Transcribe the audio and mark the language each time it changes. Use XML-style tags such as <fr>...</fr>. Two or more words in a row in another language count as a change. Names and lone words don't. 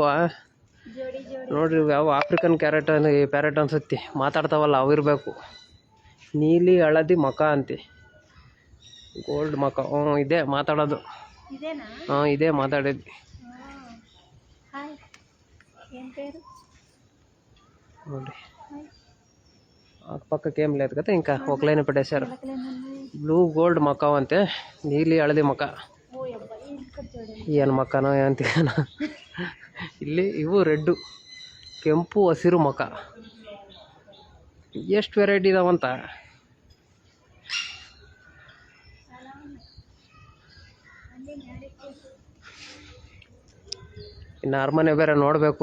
<kn>ನೋಡ್ರಿ, ಯಾವ ಆಫ್ರಿಕನ್ ಪ್ಯಾರೆಟ್ ಅನ್ಸುತ್ತೆ, ಮಾತಾಡ್ತಾವಲ್ಲ ಅವಿರಬೇಕು. ನೀಲಿ ಹಳದಿ ಮಕ ಅಂತೆ, ಗೋಲ್ಡ್ ಮಕ. ಇದೇ ಮಾತಾಡೋದು. ಇದೇ ಮಾತಾಡಿದ್ವಿ ನೋಡ್ರಿ.</kn> <te>పక్కకి ఏం లేదు కదా, ఇంకా ఒక లైన్ పెట్టేశారు.</te> <en>blue gold macaw అంతే, నీలి</en> <kn>ಹಳದಿ ಮಕ. ಏನು ಮಕನೋ ಅಂತೀನ. ಇಲ್ಲಿ ಇವು ರೆಡ್ಡು, ಕೆಂಪು ಹಸಿರು ಮಕ. ಎಷ್ಟು ವೆರೈಟಿ ಇದಾವಂತ. ಇನ್ನು ಅರಮನೆ ಬೇರೆ ನೋಡಬೇಕು.</kn>